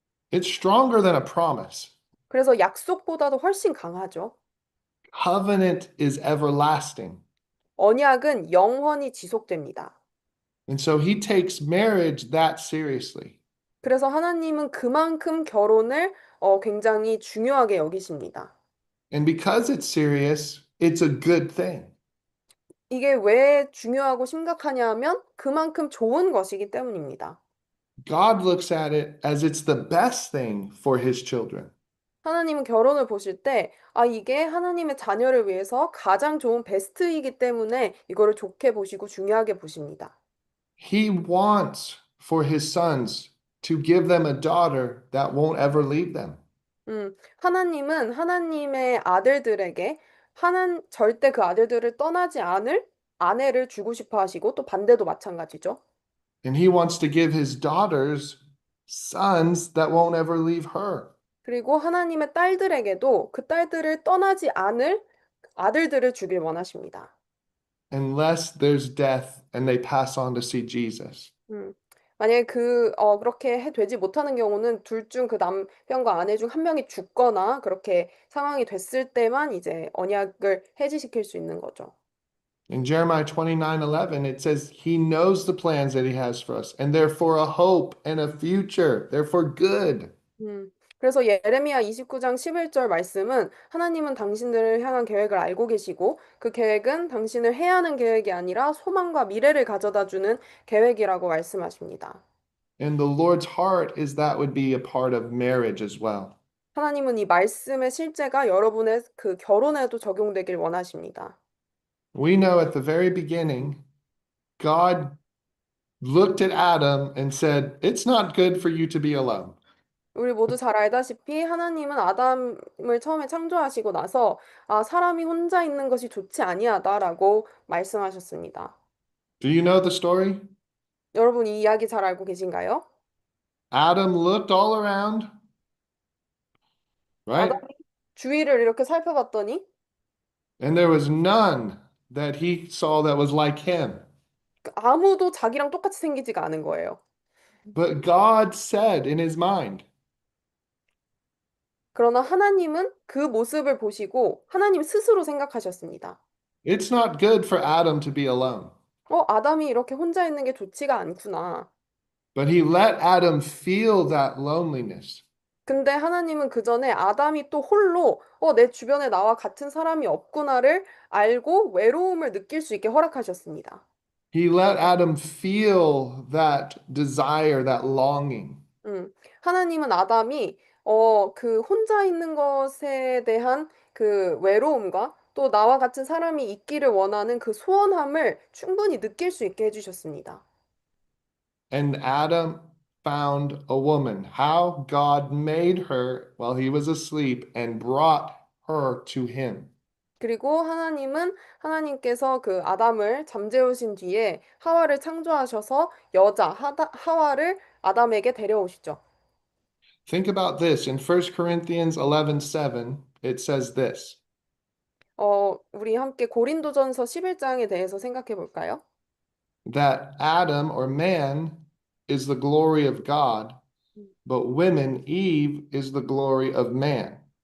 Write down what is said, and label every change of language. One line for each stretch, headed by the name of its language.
English: It's stronger than a promise.
Korean: 그래서 약속보다도 훨씬 강하죠.
English: Covenant is everlasting.
Korean: 언약은 영원히 지속됩니다.
English: And so He takes marriage that seriously.
Korean: 그래서 하나님은 그만큼 결혼을 굉장히 중요하게 여기십니다.
English: And because it's serious, it's a good thing.
Korean: 이게 왜 중요하고 심각하냐 하면 그만큼 좋은 것이기 때문입니다.
English: God looks at it as it's the best thing for His children.
Korean: 하나님은 결혼을 보실 때, 이게 하나님의 자녀를 위해서 가장 좋은 베스트이기 때문에 이거를 좋게 보시고 중요하게 보십니다.
English: He wants for His sons to give them a daughter that won't ever leave them.
Korean: 하나님은 하나님의 아들들에게 절대 그 아들들을 떠나지 않을 아내를 주고 싶어 하시고 또 반대도 마찬가지죠.
English: And He wants to give His daughters sons that won't ever leave her.
Korean: 그리고 하나님의 딸들에게도 그 딸들을 떠나지 않을 아들들을 주길 원하십니다.
English: Unless there's death and they pass on to see Jesus.
Korean: 만약에 그렇게 되지 못하는 경우는 둘 중 그 남편과 아내 중 한 명이 죽거나 그렇게 상황이 됐을 때만 이제 언약을 해지시킬 수 있는 거죠.
English: In Jeremiah 29:11, it says, He knows the plans that He has for us, and they're for a hope and a future. They're for good.
Korean: 그래서 예레미야 29장 11절 말씀은 하나님은 당신들을 향한 계획을 알고 계시고 그 계획은 당신을 해하는 계획이 아니라 소망과 미래를 가져다 주는 계획이라고 말씀하십니다.
English: And the Lord's heart is that would be a part of marriage as well.
Korean: 하나님은 이 말씀의 실제가 여러분의 그 결혼에도 적용되길 원하십니다.
English: We know at the very beginning, God looked at Adam and said, It's not good for you to be alone.
Korean: 우리 모두 잘 알다시피 하나님은 아담을 처음에 창조하시고 나서 사람이 혼자 있는 것이 좋지 아니하다라고 말씀하셨습니다.
English: Do you know the story?
Korean: 여러분 이 이야기 잘 알고 계신가요?
English: Adam looked all around, right?
Korean: 아담이 주위를 이렇게 살펴봤더니
English: And there was none that he saw that was like him.
Korean: 아무도 자기랑 똑같이 생기지가 않은 거예요.
English: But God said in his mind,
Korean: 그러나 하나님은 그 모습을 보시고 하나님 스스로 생각하셨습니다.
English: It's not good for Adam to be alone.
Korean: 아담이 이렇게 혼자 있는 게 좋지가 않구나.
English: But he let Adam feel that loneliness.
Korean: 근데 하나님은 그 전에 아담이 또 홀로 내 주변에 나와 같은 사람이 없구나를 알고 외로움을 느낄 수 있게 허락하셨습니다.
English: He let Adam feel that desire, that longing.
Korean: 하나님은 아담이 그 혼자 있는 것에 대한 그 외로움과 또 나와 같은 사람이 있기를 원하는 그 소원함을 충분히 느낄 수 있게 해주셨습니다.
English: And Adam found a woman, how God made her while he was asleep and brought her to him.
Korean: 그리고 하나님께서 그 아담을 잠재우신 뒤에 하와를 창조하셔서 하와를 아담에게 데려오시죠.
English: Think about this. In 1 Corinthians 11:7, it says this.
Korean: 우리 함께 고린도전서 11장에 대해서 생각해 볼까요?
English: That Adam or man is the glory of God, but women, Eve, is the glory of man.